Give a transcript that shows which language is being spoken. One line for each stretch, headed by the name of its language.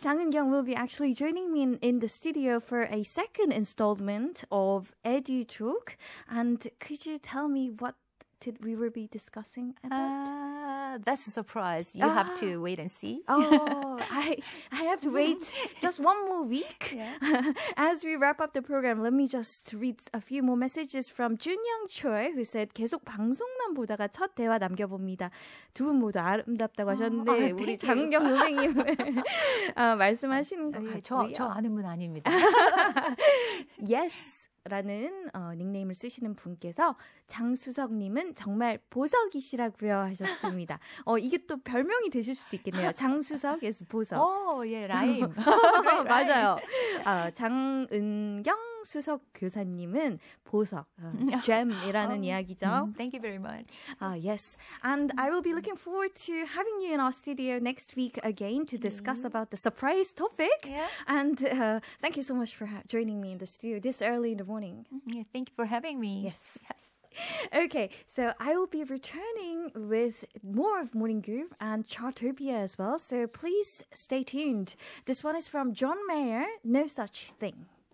English: Jang Eun-kyung will be actually joining me in the studio for a second installment of Edu Talk. And could you tell me what we will be discussing about? That's a surprise. You have to wait and see. Oh, I have to wait just one more week. Yeah. As we wrap up the program, let me just read a few more messages from Junyoung Choi, who said
Korean: 계속 방송만 보다가 첫 대화 남겨봅니다. 두 분 모두 아름답다고 하셨는데 우리 장경 선생님을 말씀하시는 것 같고요. 저 아는 분 아닙니다.
English: Yes.
Korean: 라는 닉네임을 쓰시는 분께서 장수석님은 정말 보석이시라고요 하셨습니다. 이게 또 별명이 되실 수도 있겠네요. 장수석,
English: yes,
Korean: 보석. 예, 라임. 맞아요. 장은경 수석 교사님은 보석, gem이라는 이야기죠.
English: Thank you very much. Yes. And I will be looking forward to having you in our studio next week again to discuss about the surprise topic. Yeah. And thank you so much for joining me in the studio this early in the morning. Yeah, thank you for having me. Yes. Okay, so I will be returning with more of Morning Groove and Chartopia as well. So please stay tuned. This one is from John Mayer, No Such Thing.